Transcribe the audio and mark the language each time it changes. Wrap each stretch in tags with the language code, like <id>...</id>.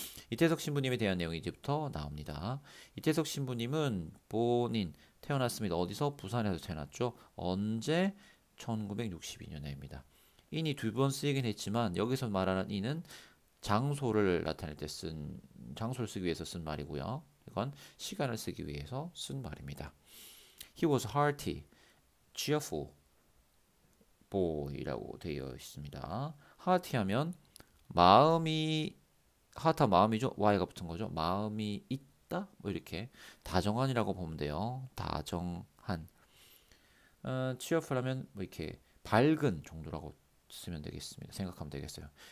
<ko>이태석 신부님에 대한 내용이 이제부터 나옵니다. 이태석 신부님은 본인 태어났습니다. 어디서? 부산에서 태어났죠. 언제? 1962년에입니다. 인이 두 번 쓰이긴 했지만 여기서 말하는 인은 장소를 나타낼 때 장소를 쓰기 위해서 쓴 말이고요. 이건 시간을 쓰기 위해서 쓴 말입니다.</ko> <en>He was hearty, cheerful boy라고</en> <ko>되어 있습니다. hearty 하면 마음이 하타 마음이죠. y가 붙은 거죠. 마음이 있다. 뭐 이렇게 다정한이라고 보면 돼요. 다정한. cheerful 하면 뭐 이렇게 밝은 정도라고 쓰면 되겠습니다. 생각하면 되겠어요.</ko>